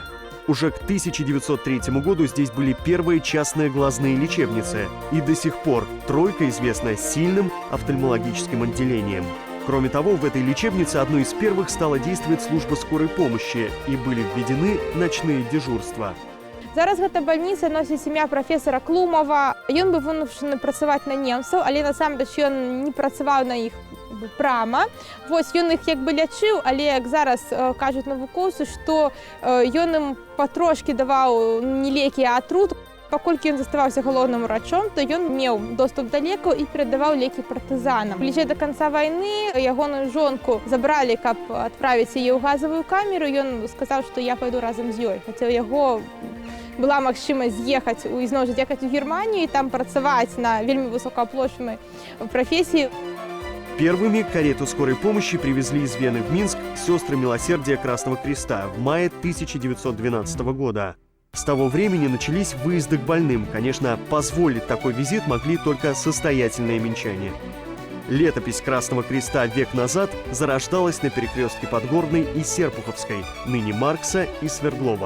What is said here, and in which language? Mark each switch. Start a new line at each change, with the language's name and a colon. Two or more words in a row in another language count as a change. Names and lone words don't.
Russian: Уже к 1903 году здесь были первые частные глазные лечебницы, и до сих пор Тройка известна сильным офтальмологическим отделением. Кроме того, в этой лечебнице одной из первых стала действовать служба скорой помощи, и были введены ночные дежурства.
Belarusian: Зараз гэта бальніца носіць імя прафесара Клумова. Ён быў вымушаны працаваць на немцаў, але насамрэч ён не працаваў на іх прама. Ён іх як бы лячыў, але як зараз кажуць навукоўцы, што ён ім патрошкі даваў не лекі, а атрут. Паколькі ён заставаўся галоўным урачом, то ён меў доступ да лекаў і перадаваў лекі партызанам. Бліжэй да канца вайны ягоную жонку забралі, каб адправіць яе ў газавую камеру. Ён сказаў, што я пайду разам з ёй. Хаця ў яго была магчымасць з'ехаць ізноў жа з'ехаць у Германію і там працаваць на вельмі высокааплачваемай прафесіі.
Russian: Первыми карету скорой помощи привезли из Вены в Минск сестры Милосердия Красного Креста в мае 1912 года. С того времени начались выезды к больным. Конечно, позволить такой визит могли только состоятельные минчане. Летопись Красного Креста век назад зарождалась на перекрестке Подгорной и Серпуховской, ныне Маркса и Свердлова.